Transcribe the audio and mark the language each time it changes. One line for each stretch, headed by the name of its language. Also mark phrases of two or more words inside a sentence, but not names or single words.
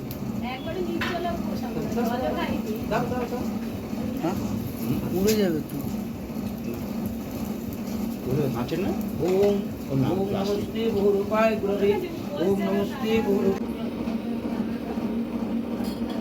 Bangla: একবারে নিচ চলে বসাবো ভালো ভাই দাও দাও দাও হ্যাঁ উড়ে যাবে তো আছেন না
Sanskrit: ओम ओम ओम नमस्ते बहुरूपाय गुरवे ओम नमस्ते बहुरूपाय